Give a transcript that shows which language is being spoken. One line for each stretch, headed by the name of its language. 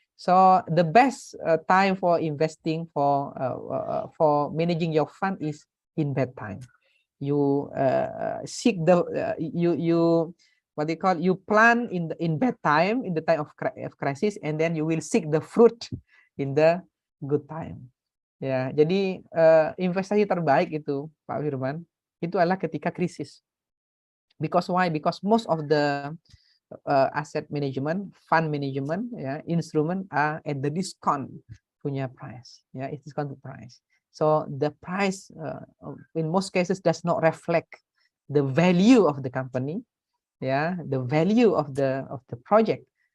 English: So the best time for investing, for managing your fund, is in bad time. You seek the you what they call, you plan in bad time, in the time of crisis, and then you will seek the fruit in the good time.
Indonesian: Ya, jadi investasi terbaik itu, Pak Firman, itu adalah ketika krisis.
English: Because why? Because most of the asset management, fund management, instrument are at the discount punya price. It's discounted price. So the price in most cases does not reflect the value of the company, the value of the project.